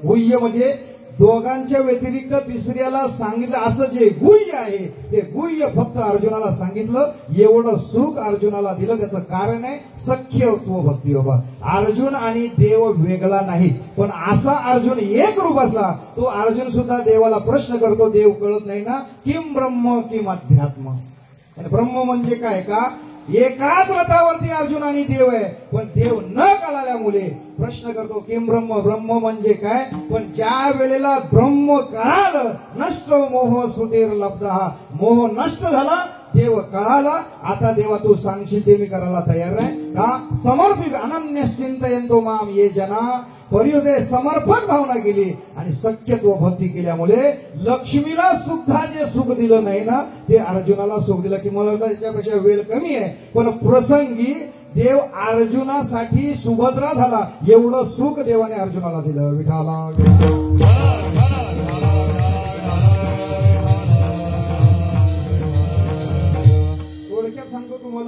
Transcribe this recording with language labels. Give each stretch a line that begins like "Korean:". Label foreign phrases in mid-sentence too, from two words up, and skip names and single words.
Marathi: गुह्य म्हणजे दोघांच्या व्यतिरिक्त तिसऱ्याला सांगितलं असं जे गुह्य आहे ते गुह्य फक्त अर्जुनाला सांगितलं. एवढं सुख अर्जुनाला दिलं. त्याचं कारण आहे सख्यत्व भक्ती बाबा. अर्जुन आणि देव वेगळा नाही, पण असा अर्जुन एक रूप असला तो अर्जुन सुद्धा देवाला प्रश्न करतो. देव कळत नाही ना,
Sanskrit: किम ब्रह्म किम अध्यात्म.
Marathi: ब्रह्म म्हणजे काय? का एकाच रथावरती अर्जुन आणि देव आहे, पण देव न कळाल्यामुळे प्रश्न करतो
Sanskrit: किम ब्रह्म.
Marathi: ब्रह्म म्हणजे काय? पण ज्या वेळेला ब्रह्म कळालं,
Sanskrit: नष्ट मोह सुतेर लब्धा,
Marathi: मोह नष्ट झाला, देव कळाला. आता देवा तू सांगशील ते मी करायला तयार आहे. का?
Sanskrit: समर्पित अनन्यश्चिंतयन्तो माम ये जना.
Marathi: परिहृदय समर्पक भावना केली आणि सख्यत्व भक्ती केल्यामुळे लक्ष्मीला सुद्धा जे सुख दिलं नाही ना ते अर्जुनाला सुख दिलं. की मला त्याच्यापेक्षा वेळ कमी आहे, पण प्रसंगी देव अर्जुनासाठी सुभद्रा झाला. एवढं सुख देवाने अर्जुनाला दिलं. विठाला सांगतो तुम्हाला.